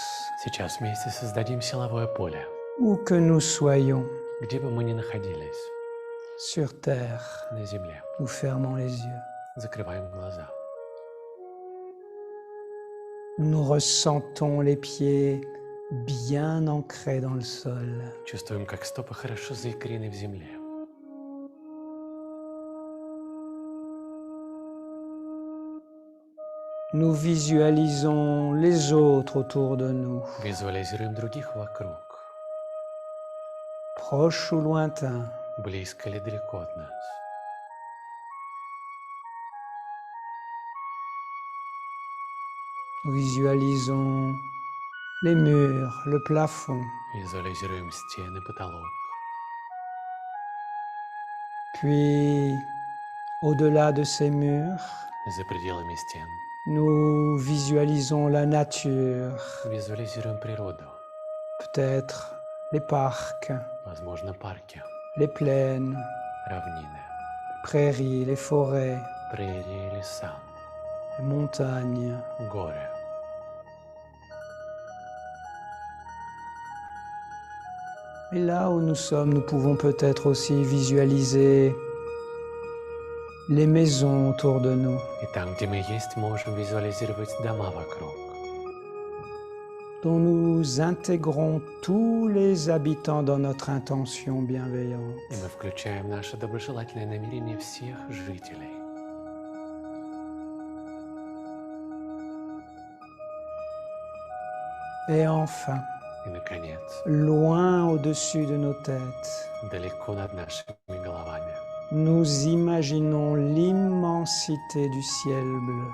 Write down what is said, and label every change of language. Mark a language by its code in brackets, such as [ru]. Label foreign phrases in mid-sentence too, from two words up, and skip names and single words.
[ru] Сейчас вместе создадим силовое поле, [fr] Où que nous soyons [ru] где бы мы ни находились, [fr] sur Terre, [ru] на земле. [fr] nous fermons les yeux. [ru] Закрываем глаза. [fr] Nous ressentons les pieds bien ancrés dans le sol. [ru] Чувствуем, как стопы хорошо заикрены в земле. [fr] Nous visualisons les autres autour de nous, [ru] Визуализируем других вокруг, [fr] proches ou lointains. [ru] близко или далеко от нас. [fr] Nous visualisons les murs, le plafond, [ru] Визуализируем стены, потолок. [fr] puis au-delà de ces murs, [ru] За пределами стен [fr] nous visualisons la nature, [ru] визуализируем природу, [fr] peut-être les parcs, [ru] возможно, парки, [fr] les plaines, [ru] равнины, [fr] prairies, les forêts, [ru] прерии, леса, [fr] les montagnes. [ru] горы. [fr] Et là où nous sommes, nous pouvons peut-être aussi visualiser les maisons autour de nous, [ru] И там, где мы есть, можем визуализировать дома вокруг, [fr] dont nous intégrons tous les habitants dans notre intention bienveillante. [ru] и мы включаем наше доброжелательное намерение всех жителей. [fr] Et enfin, [ru] И, наконец, [fr] loin au-dessus de nos têtes, [ru] далеко над нашими головами [fr] nous imaginons l'immensité du ciel bleu.